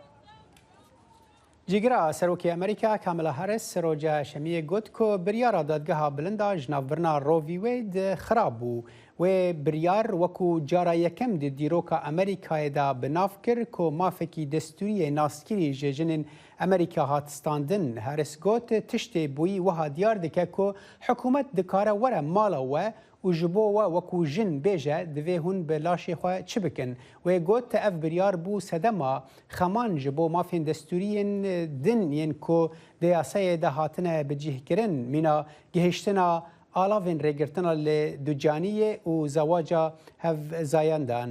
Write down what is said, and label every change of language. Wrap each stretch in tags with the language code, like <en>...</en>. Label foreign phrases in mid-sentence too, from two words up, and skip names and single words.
<ku>جیگرا سەرۆکی ئەمریکا کاملا هەرس ڕۆژە شەمیە گوت کۆ بریارە دادگەها بلندا ژناڤبرنا ڕۆڤی وێید خراپ بوو وێ بریار وەکو جارە یەکەم دی دیرۆکە ئەمریکایەدا بناف کرد کۆ مافێکی دەستوریە ناسکری ژێژنên ئەمریکا هاتستاندن. هەرس گوت تشتێ بووی وها دیار دکە کۆ حکوومەت دکارە وەرە ماڵەوە و ji bo we wekû jin bêje divê hûn bi laşê xwe çi bikin. Wê got te ev biryar bû sedema xeman ji bo mafên destûriyên din yên ku di yasayê de hatine bicihkirin mîna gihiştina alavên rêgirtina lê ducaniyê û zewaca hevzayan dan.</ku>